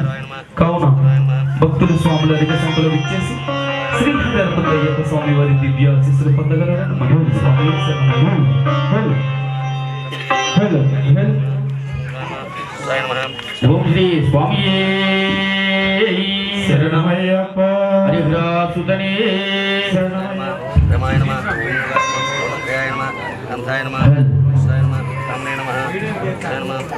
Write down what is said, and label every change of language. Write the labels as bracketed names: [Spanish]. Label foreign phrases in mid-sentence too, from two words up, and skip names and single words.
[Telugu] కావున భక్తులు స్వాములు అధిక సంఖ్యలో ఇచ్చేసి శ్రీ అయ్యప్ప స్వామి వారి దివ్య ఆశీస్సులు పొందగలరని మనం స్వామి ఓం శ్రీ స్వామియే శరణమయ్యప్ప హరిహరాసుతనే [Sanskrit] रमाय नमः ओंकाराय नमः अनंताय नमः कृष्णाय नमः रामाय नमः कृष्णाय नमः